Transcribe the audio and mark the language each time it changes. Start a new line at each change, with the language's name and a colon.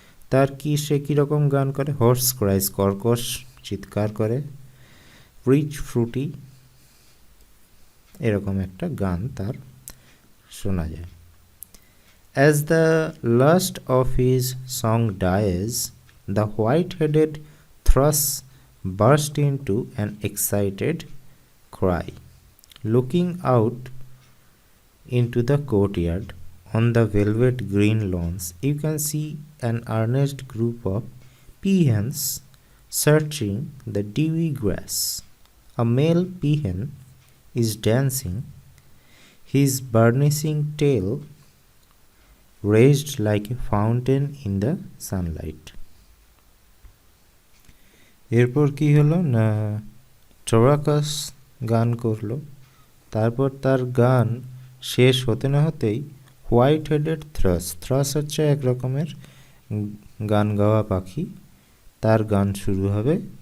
Bangla: তার কি সে কীরকম গান করে, হর্স ক্রাইজ কর্কশ চিৎকার করে, রিচ ফ্রুটি এরকম একটা গান তার শোনা যায়।
English: As the last of his song dies, the white headed thrush burst into an excited cry. Looking out into the courtyard on the velvet green lawns, you can see an earnest group of peahens searching the dewy grass. A male peahen is dancing, his burnishing tail raised like a fountain in the sunlight.
Bangla: এরপর কি হলো না, টরাকাস গান করলো, তারপর তার গান শেষ হতে না হতেই হোয়াইট হেডেড থ্রাস হচ্ছে এক রকমের গান গাওয়া পাখি, তার গান শুরু হবে।